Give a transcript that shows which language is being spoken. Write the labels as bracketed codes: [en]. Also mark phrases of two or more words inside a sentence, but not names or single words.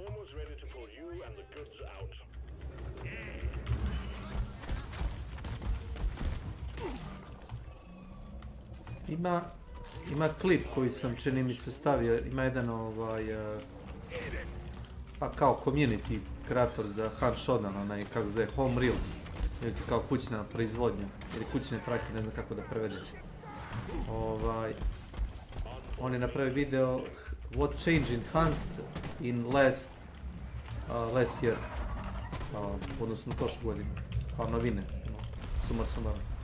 [hr] Ima klip koji sam čini mi se stavio, ima jedan pa kao community kreator za Hunt Shodan, onaj kako zove Home Reels, ili kao kućna proizvodnja, ili kućne trake, ne znam kako da prevedem. On je napravio video [en] What changed in Hunt in last year, [hr] odnosno prošlu godinu, kao novine, [la] suma sumarum.